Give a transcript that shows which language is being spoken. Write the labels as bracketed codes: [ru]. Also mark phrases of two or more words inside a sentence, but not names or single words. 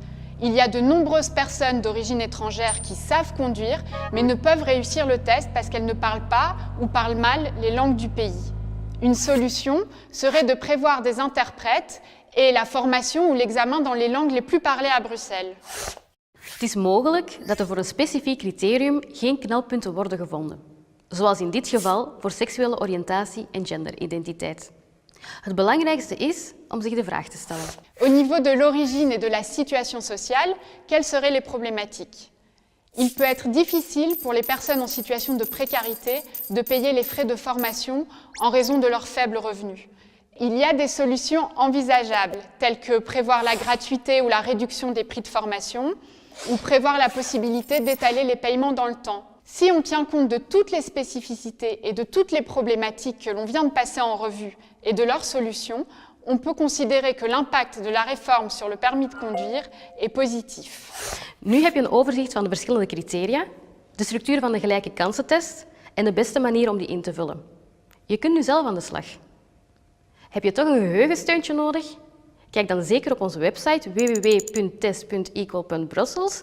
[fr] Il y a de nombreuses personnes d'origine étrangère qui savent conduire, mais ne peuvent réussir le test parce qu'elles ne parlent pas ou parlent mal les langues du pays. Une solution serait de prévoir des interprètes et la formation ou l'examen dans les langues les plus parlées à Bruxelles. [nl] Het is mogelijk dat er voor een specifiek criterium geen knelpunten worden gevonden, zoals in dit geval voor seksuele oriëntatie en genderidentiteit. Het belangrijkste is om zich de vraag te stellen. [fr] Au niveau de l'origine et de la situation sociale, quelles seraient les problématiques? Il peut être difficile pour les personnes en situation de précarité de payer les frais de formation en raison de leurs faibles revenus. Il y a des solutions envisageables, telles que prévoir la gratuité ou la réduction des prix de formation, ou prévoir la possibilité d'étaler les paiements dans le temps. Si on tient compte de toutes les spécificités et de toutes les problématiques que l'on vient de passer en revue et de leurs solutions, on peut considérer que l'impact de la réforme sur le permis de conduire est positif. [nl] Nu heb je een overzicht van de verschillende criteria, de structuur van de gelijke kansentest en de beste manier om die in te vullen. Je kunt nu zelf aan de slag. Heb je toch een geheugensteuntje nodig? Kijk dan zeker op onze website www.test.equal.brussels.